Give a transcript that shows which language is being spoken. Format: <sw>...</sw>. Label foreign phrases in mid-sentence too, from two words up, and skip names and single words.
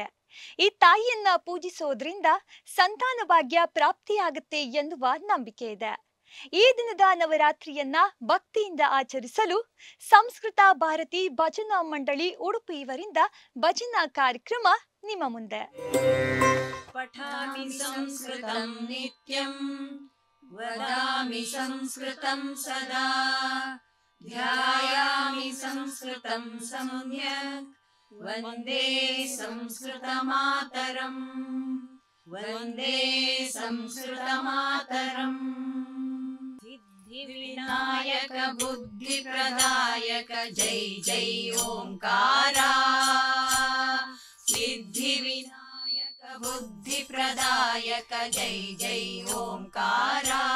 <kn>ಈ ತಾಯಿಯನ್ನ ಪೂಜಿಸೋದ್ರಿಂದ ಸಂತಾನ ಭಾಗ್ಯ ಪ್ರಾಪ್ತಿಯಾಗುತ್ತೆ ಎನ್ನುವ ನಂಬಿಕೆ ಇದೆ. ಈ ದಿನದ ನವರಾತ್ರಿಯನ್ನ ಭಕ್ತಿಯಿಂದ ಆಚರಿಸಲು ಸಂಸ್ಕೃತ ಭಾರತಿ ಭಜನಾ ಮಂಡಳಿ ಉಡುಪಿ ಇವರಿಂದ ಭಜನಾ ಕಾರ್ಯಕ್ರಮ ನಿಮ್ಮ ಮುಂದೆ.</kn> <sa>ಪಠಾಮಿ ಸಂಸ್ಕೃತಂ ನಿತ್ಯಂ ವದಾಮಿ ಸಂಸ್ಕೃತಂ ಸದಾ ಧ್ಯಾಯಾಮಿ ಸಂಸ್ಕೃತಂ ಸಮ್ಯಕ್ ವಂದೇ ಸಂಸ್ಕೃತ ಮಾತರಂ ವಂದೇ ಸಂಸ್ಕೃತ ಮಾತರಂ. ಸಿದ್ಧಿ ವಿನಾಯಕ ಬುದ್ಧಿ ಪ್ರದಾಯಕ ಜೈ ಜೈ ಓಂಕಾರ. ಸಿದ್ಧಿ ವಿನಾಯಕ ಬುದ್ಧಿ ಪ್ರದಾಯಕ ಜೈ ಜೈ ಓಂಕಾರ.</sa>